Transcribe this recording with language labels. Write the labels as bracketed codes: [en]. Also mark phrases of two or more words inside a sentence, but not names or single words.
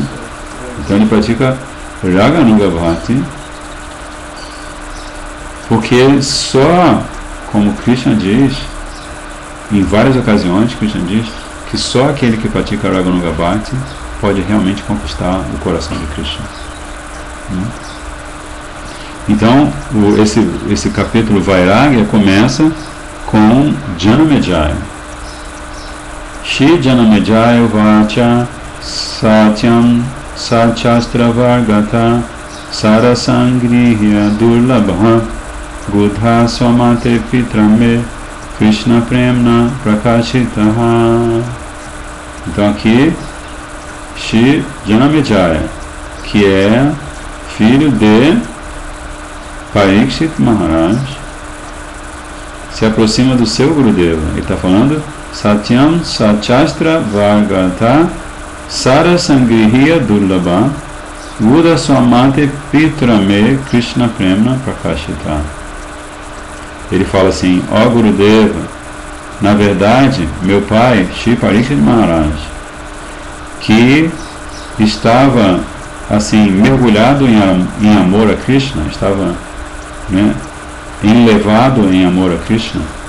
[pt] Então ele pratica [sa] Raga Nuga Bhakti [pt] porque só, como Krishna diz, em várias ocasiões, Krishna diz que só aquele que pratica [sa] Raga Nuga Bhakti [pt] pode realmente conquistar o coração de Krishna. Então, esse capítulo Vairagya começa com Janamejaya. [sa] Shri Janamejaya Vacha Satyam Sachastra Vargata Sarasangrihya Durlabha Buddha Swamate Pitrame Krishna Premna Prakashitaha. [pt] Então aqui Shri Janamejaya, que é filho de Parikshit Maharaj, se aproxima do seu Gurudeva. Ele está falando [sa] Satyam Sachastra Vargata Sarasangrihya Durlabha Buddha Swamate Pitrame Krishna Premna Prakashita. [pt] Ele fala assim: ó Gurudeva, na verdade, meu pai, Shri Parikshit Maharaj, que estava assim mergulhado em amor a Krishna, estava, né, enlevado em amor a Krishna,